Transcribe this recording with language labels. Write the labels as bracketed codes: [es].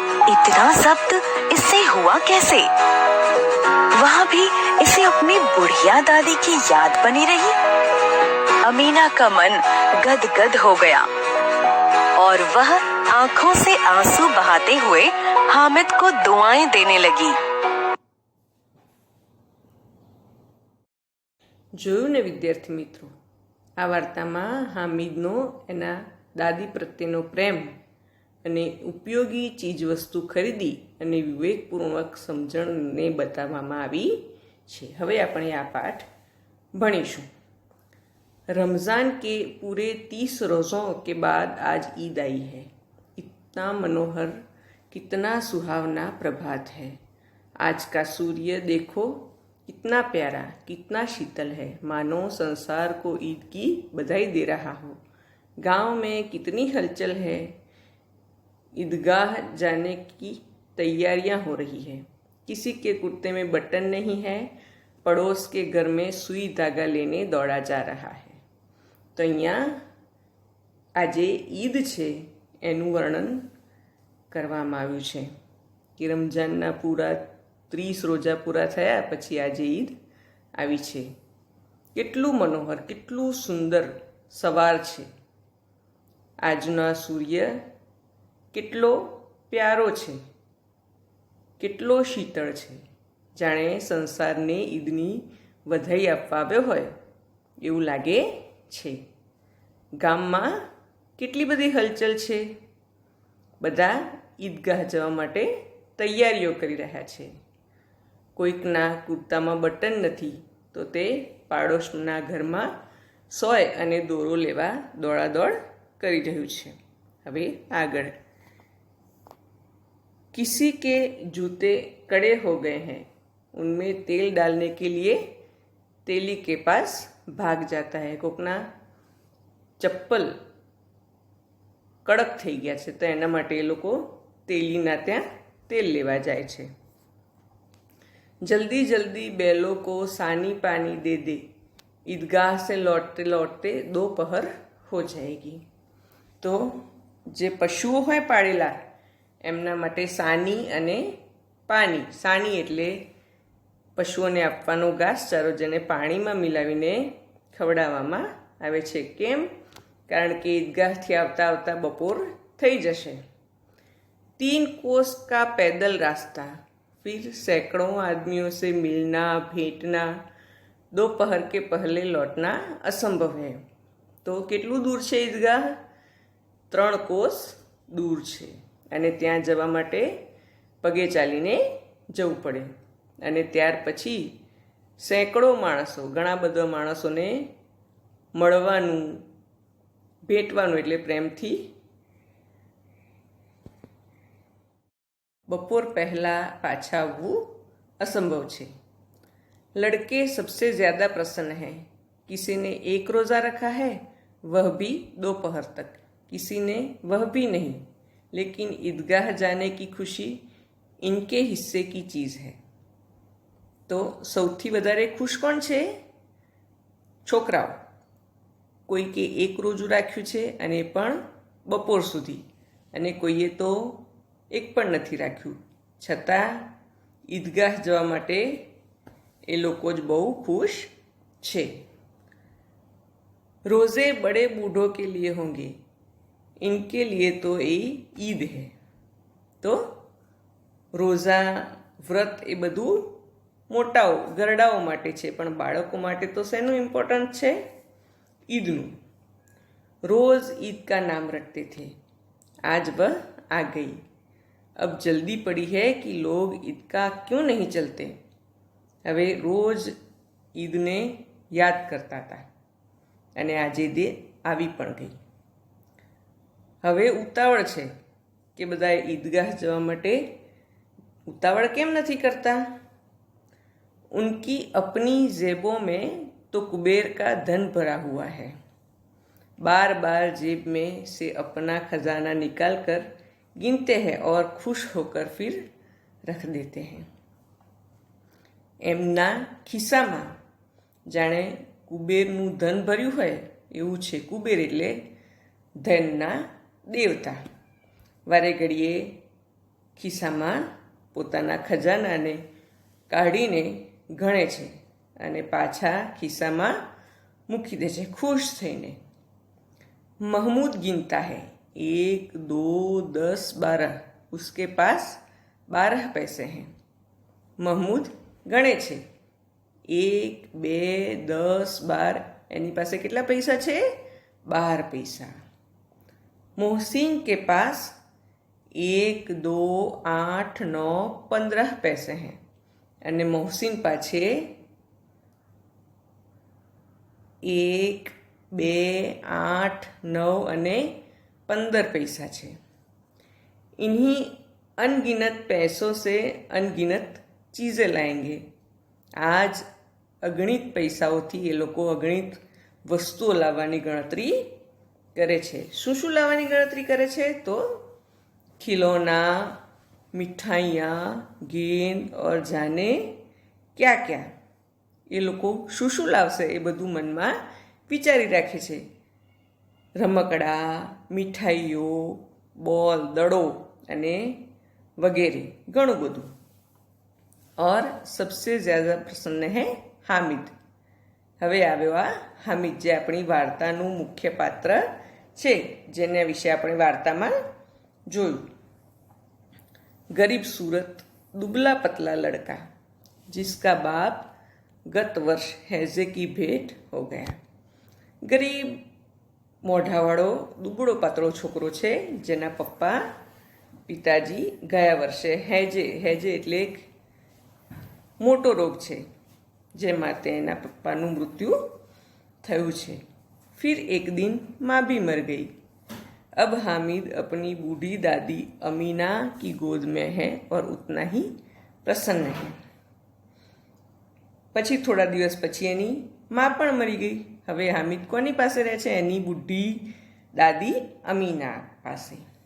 [hi] इतना जब्त इससे हुआ कैसे? वहाँ भी इसे अपनी बुढ़िया दादी की याद बनी रही। अमीना का मन गदगद हो गया और वह आंखों से आंसू बहाते हुए हामिद को दुआएं देने लगी। [gu] જોયું ને વિદ્યાર્થી મિત્રો, આ વાર્તામાં હામિદનો એના દાદી પ્રત્યેનો પ્રેમ અને ઉપયોગી ચીજવસ્તુ ખરીદી અને વિવેકપૂર્વક સમજણને બતાવવામાં આવી છે। હવે આપણે આ પાઠ ભણીશું। [hi] रमज़ान के पूरे 30 रोज़ों के बाद आज ईद आई है। इतना मनोहर, कितना सुहावना प्रभात है। आज का सूर्य देखो, कितना प्यारा, कितना शीतल है, मानो संसार को ईद की बधाई दे रहा हो। गांव में कितनी हलचल है। ईदगाह जाने की तैयारियां हो रही है। किसी के कुर्ते में बटन नहीं है, पड़ोस के घर में सुई धागा लेने दौड़ा जा रहा है। [gu] तो અહીંયા આજે ઈદ છે એનું વર્ણન કરવામાં આવ્યું છે કે રમઝાનના પૂરા 30 રોજા પૂરા થયા પછી આજે ઈદ આવી છે। કેટલું મનોહર, કેટલું સુંદર સવાર છે। આજનો સૂર્ય કેટલો પ્યારો છે, કેટલો શીતળ છે, જાણે સંસારને ઈદની વધાઈ આપવા આવ્યો હોય એવું લાગે છે। ગામમાં કેટલી બધી હલચલ છે। બધા ઈદગાહ જવા માટે તૈયારીઓ કરી રહ્યા છે। કોઈકના કુર્તામાં બટન નથી તો તે પાડોશના ઘરમાં સોય અને દોરો લેવા દોડાદોડ કરી રહ્યું છે। હવે આગળ, [hi] किसी के जूते कड़े हो गए हैं, उनमें तेल डालने के लिए तेली के पास भाग जाता है। कोकना चप्पल कड़क [gu] થઈ ગયા છે તો એના માટે એ લોકો તેલીના ત્યાં તેલ લેવા જાય છે। [hi] जल्दी जल्दी बैलों को सानी पानी दे दे, ईदगाह से लौटते लौटते दोपहर हो जाएगी। [gu] તો જે પશુઓ હોય પાળેલા એમના માટે સાની અને પાણી, સાની એટલે પશુઓને આપવાનો ઘાસચારો જેને પાણીમાં મિલાવીને ખવડાવવામાં આવે છે। કેમ? કારણ કે ઈદગાહથી આવતા આવતા બપોર થઈ જશે। [hi] 3 कोस का पैदल रास्ता, फिर सैकड़ों आदमियों से मिलना भेंटना, दोपहर के पहले लौटना असंभव है। [gu] तो કેટલું દૂર છે ઈદગાહ? 3 कोस दूर છે અને ત્યાં જવા માટે પગે ચાલીને જવું પડે અને ત્યાર પછી સેંકડો માણસો, ઘણા બધા માણસોને મળવાનું, ભેટવાનું એટલે પ્રેમથી બપોર પહેલાં પાછા આવવું असंभव છે। [hi] लड़के सबसे ज़्यादा प्रसन्न हैं। किसी ने 1 रोज़ा रखा है, वह भी दोपहर तक, किसी ने वह भी नहीं, लेकिन ईदगाह जाने की खुशी इनके हिस्से की चीज़ है। [gu] तो સૌથી વધારે ખુશ કોણ છે? છોકરાઓ। કોઈકે 1 રોજુ રાખ્યું છે અને પણ બપોર સુધી, અને કોઈએ તો 1 પણ નથી રાખ્યું, છતાં ઈદગાહ જવા માટે એ લોકો જ બહુ ખુશ છે. [hi] रोज़े बड़े बूढ़ों के लिए होंगे, इनके लिए तो ये ईद है. [gu] તો રોઝા વ્રત એ બધું મોટાઓ ગરડાઓ માટે છે, પણ બાળકો માટે તો શેનું ઇમ્પોર્ટન્ટ છે? ईदનું. [hi] रोज़ ईद का नाम रटते थे, आज वह आ गई. अब जल्दी पड़ी है कि लोग ईद का क्यों नहीं चलते. [gu] હવે રોજ ઈદને યાદ કરતા હતા અને આજે દે આવી પણ ગઈ. હવે ઉતાવળ છે કે બધાએ ઈદગાહ જવા માટે ઉતાવળ કેમ નથી કરતા? [hi] उनकी अपनी जेबों में तो कुबेर का धन भरा हुआ है, बार बार जेब में से अपना खजाना निकाल कर गिनते हैं और खुश होकर फिर रख देते हैं. [gu] એમના ખિસ્સામાં જાણે કુબેરનું ધન ભર્યું હોય એવું છે. કુબેર એટલે ધનના દેવતા. વારે ઘડીએ ખિસ્સામાં પોતાના ખજાનાને કાઢીને ગણે છે અને પાછા ખિસ્સામાં મૂકી દે છે ખુશ થઈને. [hi] महमूद गिनता है, 1 2 10 12, उसके पास 12 पैसे हैं. [gu] महमूद ગણે છે 1 2 10 12, એની પાસે કેટલા પૈસા છે? 12 પૈસા. [hi] मोहसिन के पास 1 2 8 9 15 पैसे हैं [gu] અને મોહસિન પાસે 1 2 8 9 અને 15 पैसा છે. [hi] इन्हीं अनगिनत पैसों से अनगिनत चीज़ें लाएंगे. [gu] आज અગણિત પૈસાઓથી એ લોકો અગણિત વસ્તુઓ લાવવાની ગણતરી કરે છે. શું શું લાવવાની ગણતરી કરે છે? [hi] તો खिलौना, मिठाइयाँ, गेंद और जाने क्या क्या. [gu] એ લોકો શું શું લાવશે એ બધું મનમાં વિચારી રાખે છે. રમકડા, મીઠાઈઓ, બોલ, દડો અને વગેરે ઘણું બધું. [hi] और सबसे ज़्यादा प्रसन्न है हामिद. [gu] હવે આવ્યો આ હામિદ, જે આપણી વાર્તાનું મુખ્ય પાત્ર છે, જેના વિશે આપણે વાર્તામાં જોયું. [hi] गरीब सूरत दुबला पतला लड़का जिसका बाप गत वर्ष हैजे की भेंट हो गया. [gu] गरीब મોઢાવાળો દુબળો પાતળો છોકરો છે, જેના પિતાજી ગયા વર્ષે હેજે એટલે એક મોટો રોગ છે, જેમાં તેના પપ્પાનું મૃત્યુ થયું છે. [hi] फिर एक दिन माँ भी मर गई. अब हामिद अपनी बूढ़ी दादी अमीना की गोद में है और उतना ही प्रसन्न है. [gu] પછી થોડા દિવસ પછી એની માં પણ મરી ગઈ. હવે હામિદ કોની પાસે રહે છે? એની બુઢી દાદી અમીના પાસે.